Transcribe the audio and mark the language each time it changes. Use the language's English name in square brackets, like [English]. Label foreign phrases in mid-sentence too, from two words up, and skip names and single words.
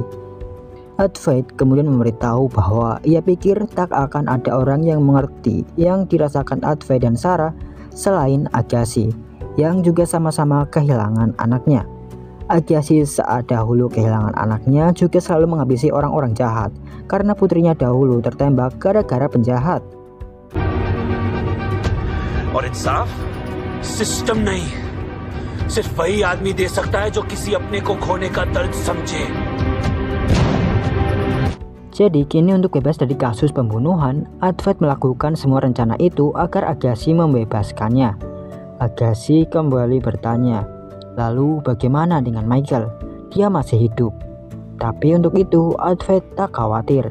[Indonesian] Advait kemudian memberitahu bahwa ia pikir tak akan ada orang yang mengerti yang dirasakan Advait dan Sarah selain Agassi, yang juga sama-sama kehilangan anaknya. Agassi saat dahulu kehilangan anaknya juga selalu menghabisi orang-orang jahat, karena putrinya dahulu tertembak gara-gara penjahat. [Hindi] और इंसाफ सिस्टम नहीं, सिर्फ वही आदमी दे सकता है जो किसी अपने को खोने का दर्द समझे. [Indonesian] Jadi kini untuk bebas dari kasus pembunuhan, Advait melakukan semua rencana itu agar Agassi membebaskannya. Agassi kembali bertanya, lalu bagaimana dengan Michael? Dia masih hidup. Tapi untuk itu Advait tak khawatir.